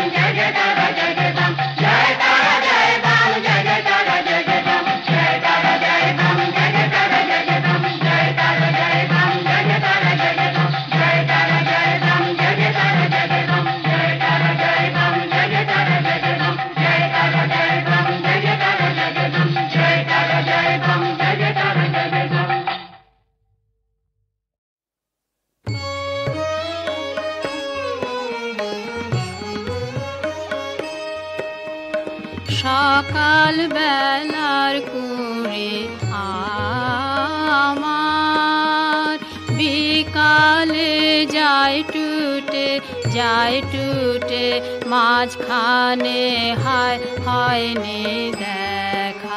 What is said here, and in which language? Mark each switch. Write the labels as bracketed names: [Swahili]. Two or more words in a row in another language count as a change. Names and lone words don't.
[Hindi] जय तारा जय बाम, जय तारा जय बाम जय तारा जय बाम, जय तारा जय बाम जय तारा जय बाम, जय तारा जय बाम जय तारा जय बाम, जय तारा जय बाम जय तारा जय बाम, जय तारा जय बाम जय तारा जय बाम, जय तारा जय बाम जय तारा जय बाम, जय तारा जय बाम जय तारा जय बाम। [Bangla] সকাল বেলার কুঁড়ে আমার, বিকালে যায় টুটে মাঝখানে হয়নি দেখা।